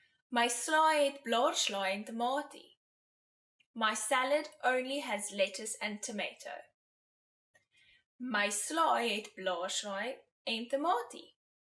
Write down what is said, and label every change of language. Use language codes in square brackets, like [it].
[af] My slaai het blaarslaai en tomatie. [en] My salad only has lettuce and tomato. [af] My slaai het blaarslaai en tomatie.